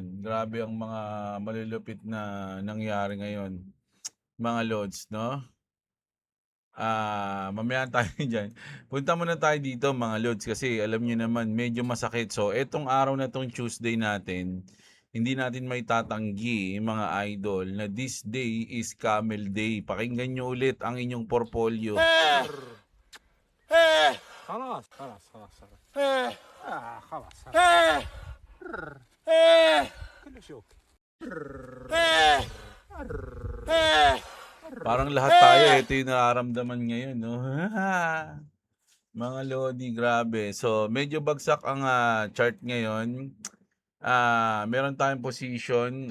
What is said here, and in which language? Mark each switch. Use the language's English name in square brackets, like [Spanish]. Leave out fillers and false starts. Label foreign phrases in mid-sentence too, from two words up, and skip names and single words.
[Filipino] Grabe ang mga malulupit na nangyari ngayon. Mga lods, no? Mamaya tayo diyan. Punta muna tayo dito, mga lods, kasi alam niyo naman medyo masakit. So, etong araw na tong Tuesday natin, hindi natin may tatanggi, mga idol, na [English] this day is Camel Day. [Filipino] Pakinggan nyo ulit ang inyong portfolio. [Arabic] خلاص خلاص خلاص خلاص خلاص كلش اوكي [Filipino] Parang lahat tayo, ito yung nararamdaman ngayon, no? Mga lodi, grabe. So, medyo bagsak ang chart ngayon. Meron tayong position.